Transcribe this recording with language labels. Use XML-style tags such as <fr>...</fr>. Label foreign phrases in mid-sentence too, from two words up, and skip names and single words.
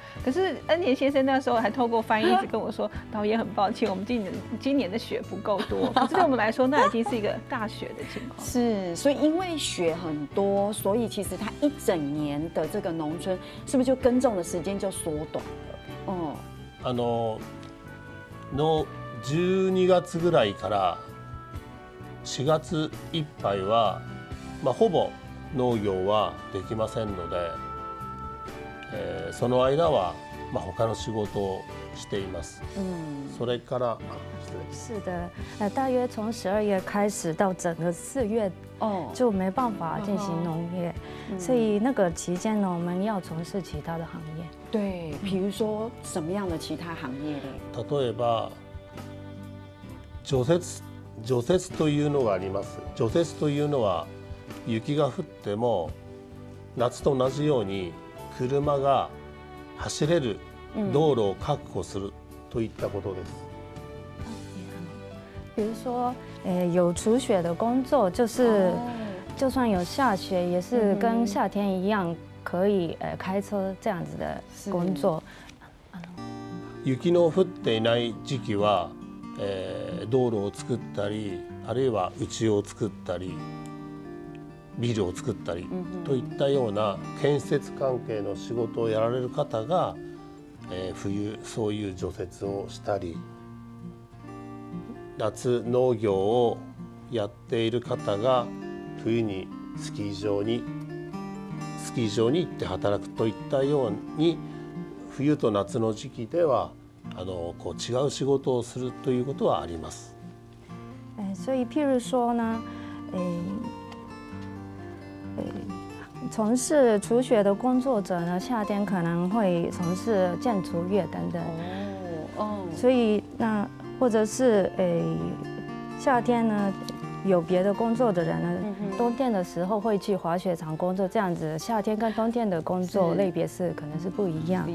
<zh>可是恩田先生那时候还透过翻译一直跟我说，导演很抱歉，我们今年的雪不够多。可是对我们来说，那已经是一个大雪的情况。是，所以因为雪很多，所以其实它一整年的这个农村是不是就耕种的时间就缩短了？</zh> <ja>の12月ぐらいから4月いっぱいは、ほぼ農業はできませんので、その間は他の仕事をしています。それから</ja> <zh>是的，大约从12月开始到整个4月，就没办法进行农业，所以那个期间呢，我们要从事其他的行业。对，比如说什么样的其他行业呢？</zh> <ja>例えば除雪というのがあります。除雪というのは雪が降っても夏と同じように車が走れる道路を確保するといったことです。</ja> <zh>比如说，有除雪的工作，就是就算有下雪，也是跟夏天一样，可以开车这样子的工作。</zh> <ja>雪の降っていない時期は、道路を作ったり、あるいは家を作ったり、ビルを作ったりといったような建設関係の仕事をやられる方が、冬そういう除雪をしたり、夏農業をやっている方が冬にスキー場に行って働くといったように、冬と夏の時期ではこう違う仕事をするということはあります。</ja> <zh>所以譬如说呢，从事除雪的工作者呢，夏天可能会从事建筑业等等。所以那或者是夏天呢，有别的工作的人呢，冬天的时候会去滑雪场工作，这样子夏天跟冬天的工作类别是可能是不一样。</zh>